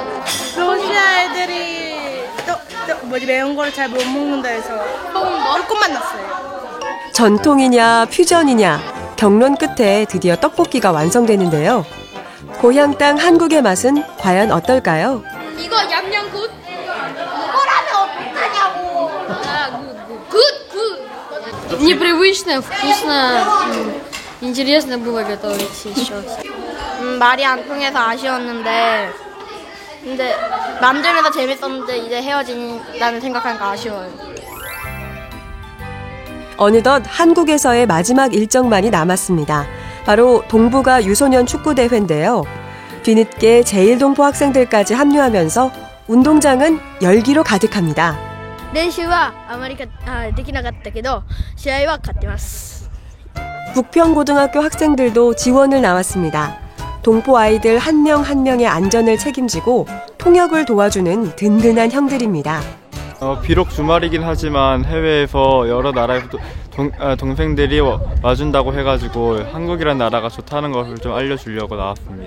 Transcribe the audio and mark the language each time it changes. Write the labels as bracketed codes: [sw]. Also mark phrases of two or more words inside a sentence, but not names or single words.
[ko] 러시아 애들이 매운 거를 잘 못 먹는다 해서 조금만 넣었어요. 전통이냐 퓨전이냐 경론 끝에 드디어 떡볶이가 완성되는데요. 고향 땅 한국의 맛은 과연 어떨까요? 이거 얌얌 굿. 이거라면 어떡하냐고. 굿. [ru] Непривычно, вкусно, интересно было готовить сейчас. [ko] 말이 안 통해서 아쉬웠는데 근데 만들면서 재밌었는데 이제 헤어진다는 생각하니까 아쉬워요. 어느덧 한국에서의 마지막 일정만이 남았습니다. 바로 동북아 유소년 축구대회인데요. 뒤늦게 제1동포 학생들까지 합류하면서 운동장은 열기로 가득합니다. [ja] 練習はあまりできなかったけど試合は勝ってます。 [ko] 북평고등학교 학생들도 지원을 나왔습니다. 동포 아이들 한 명 한 명의 안전을 책임지고 통역을 도와주는 든든한 형들입니다. 비록 주말이긴 하지만 해외에서 여러 나라의 동생들이 와준다고 해가지고 한국이란 나라가 좋다는 것을 좀 알려주려고 나왔습니다.